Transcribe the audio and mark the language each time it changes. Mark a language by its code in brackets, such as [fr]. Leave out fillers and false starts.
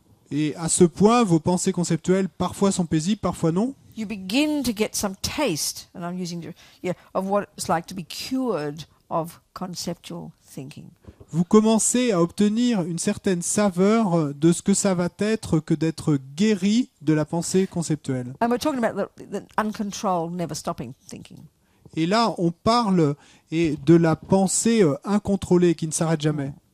[fr] Et à ce point, vos pensées conceptuelles parfois sont paisibles, parfois non. [en] You begin to get some taste, and I'm using of what it's like to be cured of conceptual thinking. [fr] Vous commencez à obtenir une certaine saveur de ce que ça va être que d'être guéri de la pensée conceptuelle. [en] And we're talking about the uncontrolled, never stopping thinking. [fr] Et là, on parle de la pensée incontrôlée qui ne s'arrête jamais.